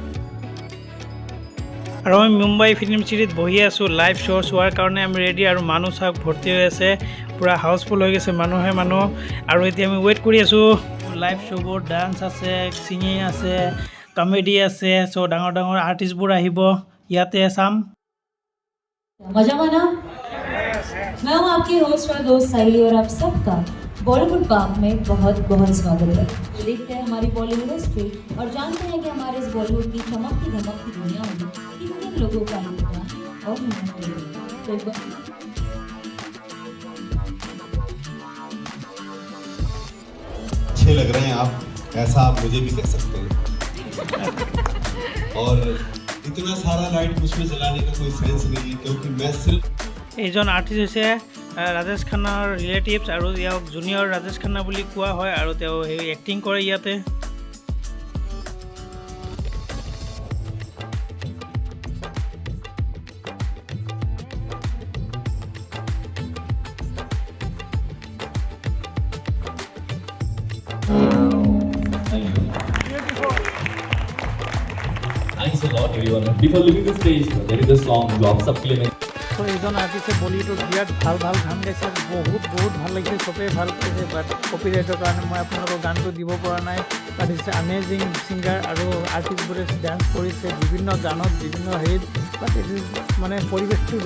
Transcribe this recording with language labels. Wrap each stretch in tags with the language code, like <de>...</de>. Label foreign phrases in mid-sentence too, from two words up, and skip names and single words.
<as>আৰু আমি মুম্বাই ফিল্ম চিটিত বহি আছোঁ</as> <en>live show'</en> <as>চোৱাৰ কাৰণে আমি ৰেডি। আৰু মানুহ চাওক ভৰ্তি হৈ আছে, পূৰা হাউচফুল হৈ গৈছে মানুহ। আৰু এতিয়া আমি ৱেইট কৰি আছোঁ লাইভ শ্ব'বোৰ। ডান্স আছে, ছিংগিং আছে, কমেডি আছে। চ' ডাঙৰ আৰ্টিষ্টবোৰ আহিব, ইয়াতে চাম।</as> <hi>मजा माना। मैं हूँ आपकी होस्ट और दोस्त साहिली और आप सबका बॉलीवुड पार्क में बहुत स्वागत है। देखते हैं हमारी</hi> <en>Bollywood history</en> <hi>और जानते हैं कि हमारे इस बॉलीवुड की चमकती धमकती दुनिया में कितने लोगों का योगदान और मेहनत है। तो एक बार अच्छे लग रहे हैं आप, ऐसा आप मुझे भी कह सकते हैं। और इतना सारा लाइट मुझमें जलाने का कोई सेंस नहीं है, क्योंकि मैं सिर्फ</hi> <as>এইজন আৰ্টিষ্ট হৈছে ৰাজেশ খান্নাৰ ৰিলেটিভছ আৰু ইয়াক জুনিয়ৰ ৰাজেশ খান্না বুলি কোৱা হয়। আৰু তেওঁ সেই এক্টিং কৰে ইয়াতে।</as> <en>Thanks a lot everyone. Before leaving the stage, there is a song</en> <hi>जो आप सबके लिए</hi> <as>তো এইজন আৰ্টিষ্টে বলিউডত বিৰাট ভাল গান গাইছে। বহুত ভাল লাগিছে, চবেই ভাল পাইছে। বাট কপিৰাইটৰ কাৰণে মই আপোনালোকৰ গানটো দিব পৰা নাই।</as> <en>But it's amazing singer</en> <as>আৰু আৰ্টিষ্টবোৰে ডান্স কৰিছে বিভিন্ন গানত, বিভিন্ন হেৰিত।</as> <en>But it is</en> <as>মানে পৰিৱেশটো বেলেগ।</as>